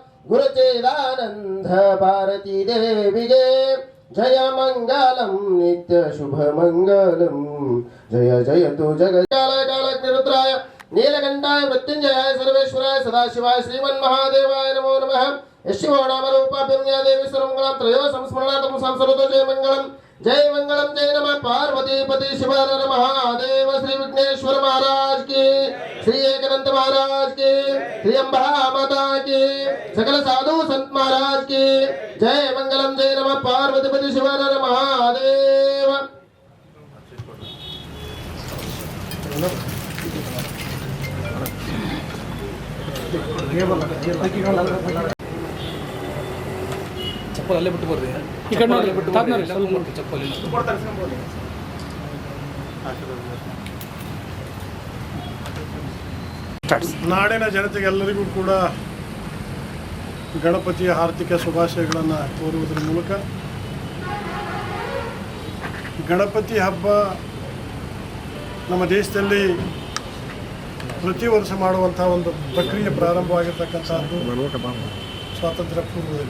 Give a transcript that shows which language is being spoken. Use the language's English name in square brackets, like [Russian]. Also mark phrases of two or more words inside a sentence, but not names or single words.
[Sanskrit] ಗುರುಚೇದಾನಂದ ಭಾರತೀ ದೇವಿಗೆ ಜಯ ಮಂಗಲಂ ನಿತ್ಯ ಶುಭ ಮಂಗಲಂ ಜಯ ಜಯತು ಜಗತ್ಕಾಲ ಕಾಲಜ್ಞರುದ್ರಾಯ ನೀಲಕಂಠಾಯ ಮೃತ್ಯುಂಜಯಾಯ ಸರ್ವೇಶ್ವರಾಯ ಸದಾಶಿವಾಯ ಶ್ರೀಮನ್ಮಹಾದೇವಾಯ ನಮೋ ನಮಃ ಯಶಿವೋ ನಾಮ ರೂಪಾಭ್ಯಮ್ಯಾ ದೇವಿ ಸರ್ವಮಂಗಳಂ ತ್ರಯೋ ಸಂಸ್ಮರಣಾರ್ಥಂ ಸಂಸರತೋ ಜಯ ಮಂಗಳಂ [Hindi] जय नमः पार्वती पति शिव हर महादेव श्री विघ्नेश्वर महाराज की श्री एकानंद महाराज की श्री अम्बा माता की सकल साधु संत महाराज की जय मंगलम जय नमः पार्वती पति शिव हर महादेव। [Kannada] ಚಪ್ಪಲ್ ಅಲ್ಲೇ ಬಿಟ್ಟು ಬರ್ರಿ ಈ ಕಡೆ ನೋಡಿ ಬಿಟ್ಟು ಚಪ್ಪಲ್ ನಾಡಿನ ಜನತೆಗೆಲ್ಲರಿಗೂ ಕೂಡ ಗಣಪತಿಯ ಆರ್ಥಿಕ ಶುಭಾಶಯಗಳನ್ನು ಕೋರುವುದರ ಮೂಲಕ ಗಣಪತಿ ಹಬ್ಬ ನಮ್ಮ ದೇಶದಲ್ಲಿ ಪ್ರತಿ ವರ್ಷ ಮಾಡುವಂಥ ಒಂದು ಪ್ರಕ್ರಿಯೆ ಪ್ರಾರಂಭವಾಗಿರ್ತಕ್ಕಂಥದ್ದು ಸ್ವಾತಂತ್ರ್ಯ ಪೂರ್ವದಲ್ಲಿ.